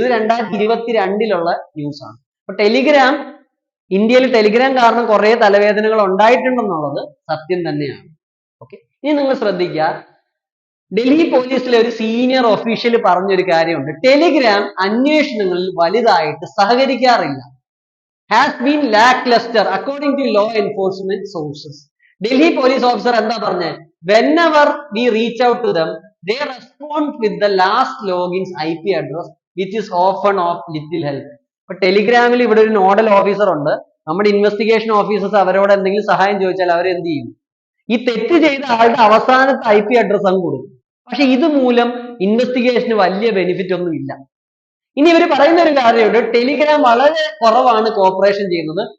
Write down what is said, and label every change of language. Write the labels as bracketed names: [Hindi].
[Malayalam] ഇത് 2022 ന്യൂസ് ആണ്. അപ്പൊ ടെലിഗ്രാം ഇന്ത്യയിൽ ടെലിഗ്രാം കാരണം കുറെ തലവേദനകൾ ഉണ്ടായിട്ടുണ്ടെന്നുള്ളത് സത്യം തന്നെയാണ്. ഓക്കെ, ഇനി നിങ്ങൾ ശ്രദ്ധിക്കുക, ഡൽഹി പോലീസിലെ ഒരു സീനിയർ ഒഫീഷ്യൽ പറഞ്ഞൊരു കാര്യമുണ്ട്. ടെലിഗ്രാം അന്വേഷണങ്ങളിൽ വലുതായിട്ട് സഹകരിക്കാറില്ല. [English] Has been lacklustre according to law enforcement sources. [Malayalam] Delhi police officer എന്താ പറഞ്ഞത്? [English] whenever we reach out to them, they respond with the last login's IP address, which is often of little help. [Malayalam] ഇപ്പൊ ടെലിഗ്രാമിൽ ഇവിടെ ഒരു nodal officer ഉണ്ട്. നമ്മുടെ investigation officers അവരോട് എന്തെങ്കിലും സഹായം ചോദിച്ചാൽ അവർ എന്ത് ചെയ്യും? ഈ തെറ്റ് ചെയ്ത ആളുടെ അവസാനത്തെ IP അഡ്രസ് അങ്ങ് കൊടുക്കും. പക്ഷെ ഇതുമൂലം ഇൻവെസ്റ്റിഗേഷന് വലിയ ബെനിഫിറ്റ് ഒന്നും ഇല്ല. ഇനി ഇവർ പറയുന്ന ഒരു കാര്യമുണ്ട്, ടെലിഗ്രാം വളരെ കുറവാണ് കോപ്പറേഷൻ ചെയ്യുന്നത്.